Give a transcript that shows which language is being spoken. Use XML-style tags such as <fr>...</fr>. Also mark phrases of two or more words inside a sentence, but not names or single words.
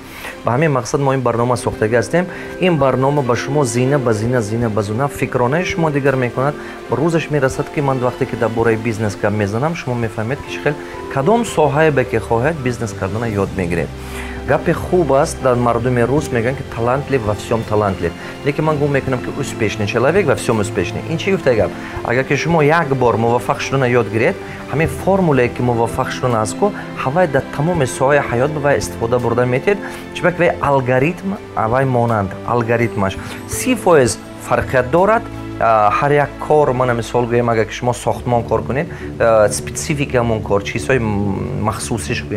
<tg>Ба ҳамин мақсад мо ин барнома сохтага ҳастем. Ин барнома ба шумо зина ба зина, зина ба зина фикронаи шумо дигар мекунад. Рӯзаш мерасад ки ман вақте ки дар бораи бизнес гап мезанам, шумо мефаҳмед ки чихел кадом соҳае ба ки хоҳед бизнес кардана ёд мегиред. Гапи хуб аст, дар мардуми рус мегӯянд ки</tg> <ru>талантлив во всем талантлив.</ru> <tg>Лекин ман гум мекунам ки</tg> <ru>успешный человек во всем успешный.</ru> <tg>Ин чӣ гуфта гап? Агар ки шумо як бор муваффақ шудана ёд гиред, ҳамин формулае ки муваффақ шудана аст ко ҳавай дар тамоми соҳаи ҳаёт ба вай истифода бурда метед. Чунки вай алгоритм, вай монанд алгоритмаш 30% фарқият дорад. ҳар як кор, мана мисол гӯем, агар ки шумо сохтмон кор кунед, спецификамон кор, чизҳои махсусиш гӯем.</tg>